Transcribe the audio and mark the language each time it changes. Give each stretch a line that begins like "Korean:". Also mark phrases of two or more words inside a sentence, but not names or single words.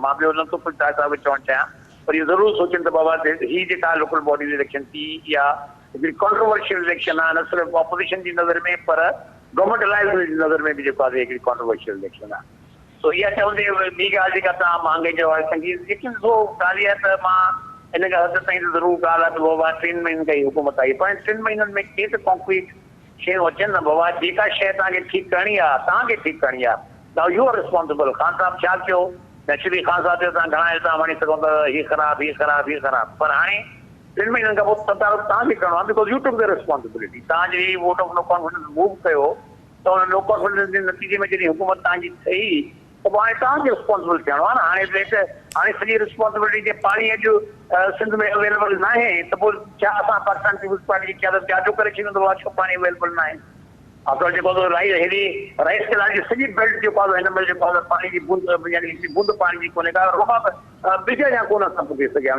Sindhi: मां ॿियो नथो कुझु साहिब चवणु चाहियां, पर इहो ज़रूरु सोचनि त बाबा हीअ जेका
English: local body
Sindhi: जी इलेक्शन थी इहा हिकिड़ी
English: controversial election
Sindhi: आहे, न सिर्फ़ु ऑपोज़िशन जी नज़र में पर
English: government alliance
Sindhi: जी नज़र में बि जेको आहे हिकिड़ी
English: controversial election
Sindhi: आहे. सो इहा चवंदे ॿी ॻाल्हि जेका तव्हां महांगाई जो आहे संगीत यकीन ॾिसो ॻाल्हि इहा त मां हिन खां हद ताईं त ज़रूरु ॻाल्हि आहे त बाबा 3 महीननि खां ई हुकूमत आई, पर 3 महीननि में के त कॉन्क्रीट शयूं अचनि न. बाबा जेका शइ तव्हांखे ठीकु करणी आहे तव्हांखे ठीकु करणी आहे,
English: now you are responsible.
Sindhi: ख़ान साहिब छा कयो? नेचुरली ख़ान साहिब जो तव्हां घणा इल्ज़ाम हणी सघो था, हीअ ख़राबु हीअ ख़राबु हीअ ख़राबु, पर हाणे 3 महीननि खां पोइ तदारक तव्हांखे करिणो आहे
English: because you took the responsibility.
Sindhi: तव्हां जॾहिं
English: vote of no confidence move
Sindhi: कयो त हुन
English: no confidence
Sindhi: जे नतीजे में जॾहिं हुकूमत तव्हांजी ठही त पोइ हाणे तव्हांखे रिस्पॉन्सिबल थियणो आहे न. हाणे सॼी रिस्पॉन्सिबिलिटी जे पाणी अॼु सिंध में अवेलेबल न आहे त पोइ छा असां पाकिस्तान पीपुल्स पार्टी जी क़यादत जाजो करे छॾींदो आहे छो पाणी अवेलेबल न आहे? असां जेको हेॾी
English: rice canal
Sindhi: जी सॼी बेल्ट जेको आहे हिन महिल जेको आहे पाणी जी बूंद यानी बूंद पाणी जी कोन्हे का रुबाब ॿिज जा कोन असां पुॼी सघिया आहियूं.